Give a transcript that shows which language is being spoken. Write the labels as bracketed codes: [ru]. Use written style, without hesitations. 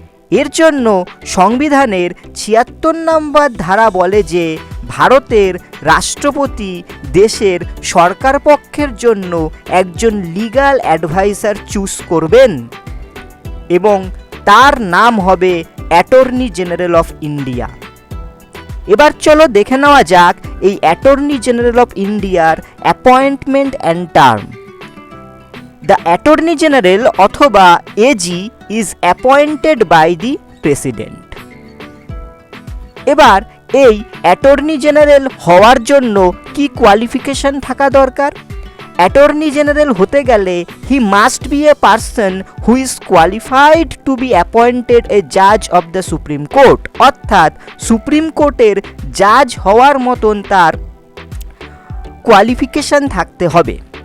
[bn] এর জন্য সংবিধানের ৭৬ নম্বর ধারা বলে যে ভারতের রাষ্ট্রপতি দেশের সরকার পক্ষের জন্য একজন লিগ্যাল অ্যাডভাইসার চুজ করবেন এবং তার নাম হবে অ্যাটর্নি জেনারেল অফ ইন্ডিয়া। এবার চলো দেখে নেওয়া যাক এই অ্যাটর্নি জেনারেল অফ ইন্ডিয়ার appointment and term. [en] The Attorney General অথবা AG is appointed by the President. [bn] এবার এই অ্যাটর্নি জেনারেল হওয়ার জন্য কি কোয়ালিফিকেশন থাকা দরকার? অ্যাটর্নি জেনারেল হতে গেলে [en] he must B a person who is qualified two be appointed এ জাজ of the supreme court, [bn] অর্থাৎ সুপ্রিম কোর্টের জাজ হওয়ার মতন তার কোয়ালিফিকেশন থাকতে হবে।